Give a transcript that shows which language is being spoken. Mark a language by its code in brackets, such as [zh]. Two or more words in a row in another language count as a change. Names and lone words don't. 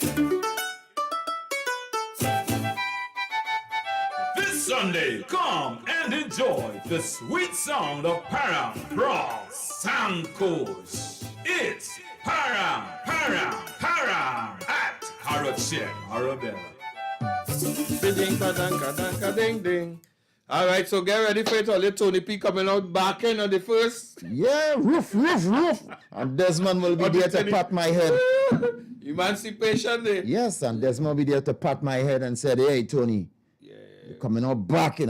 [en] This Sunday, come and enjoy the sweet sound of Param from Sankosh. It's Param at Carochet Marabella. Ding, ding, ding. All right, so get ready for it. All your Tony P coming out back in on the first. Yeah, roof. And Desmond will be there to pat my head. Emancipation Day. Yes, and Desmond will be there to pat my head and said, hey, Tony, you're coming out back in.